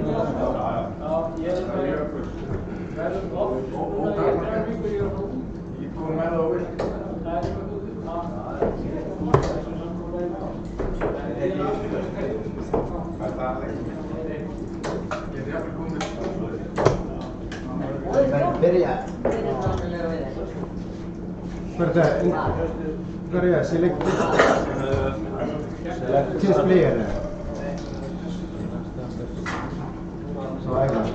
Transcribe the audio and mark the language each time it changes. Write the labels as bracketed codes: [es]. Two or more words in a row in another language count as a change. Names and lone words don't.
[is] Ég kom með það og vill. [sv] Börja. Börja, [en] select this player. [sv] Så är det.